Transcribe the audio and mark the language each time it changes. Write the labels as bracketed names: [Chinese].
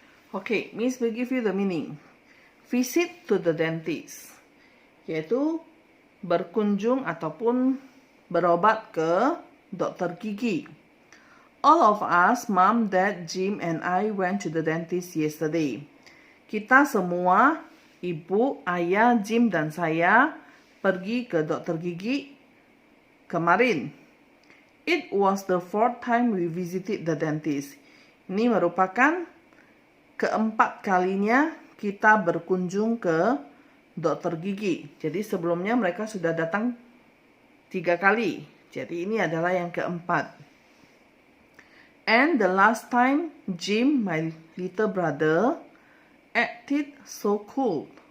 [English] Okay, Miss will give you the meaning. Visit to the dentist, [Indonesian] yaitu berkunjung ataupun berobat ke dokter gigi. [English] All of us, Mom, Dad, Jim, and I went to the dentist yesterday. [Indonesian] Kita semua, Ibu, Ayah, Jim, dan saya pergi ke dokter gigi kemarin. [English] It was the 4th time we visited the dentist. [Indonesian] Ini merupakan keempat kalinya kita berkunjung ke dokter gigi. Jadi sebelumnya mereka sudah datang 3 kali. Jadi ini adalah yang keempat. [English] And the last time, Jim, my little brother, acted so cool.